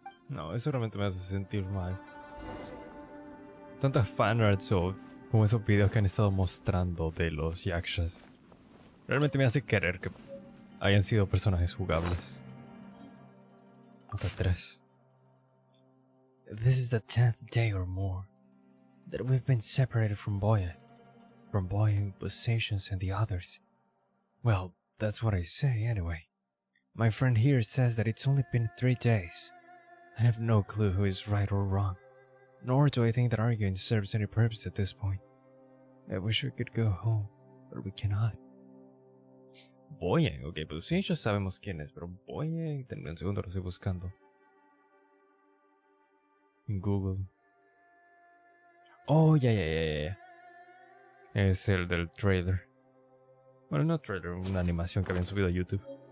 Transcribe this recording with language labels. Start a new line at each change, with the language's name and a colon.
Spanish: No, eso realmente me hace sentir mal. Tantas fanarts o como esos videos que han estado mostrando de los yakshas. Realmente me hace querer que hayan sido personajes jugables. Nota 3.
English: This is the 10th day or more that we've been separated from Boya, Bosacius, and the others. Well, that's what I say anyway. My friend here says that it's only been 3 days. I have no clue who is right or wrong, nor do I think that arguing serves any purpose at this point. I wish we could go home, but we cannot.
Spanish: Boyen, ok, pues sí, ya sabemos quién es, pero Boyen, denme un segundo, lo estoy buscando. En Google. Oh, ya. Es el del trailer. Bueno, no trailer, una animación que habían subido a YouTube.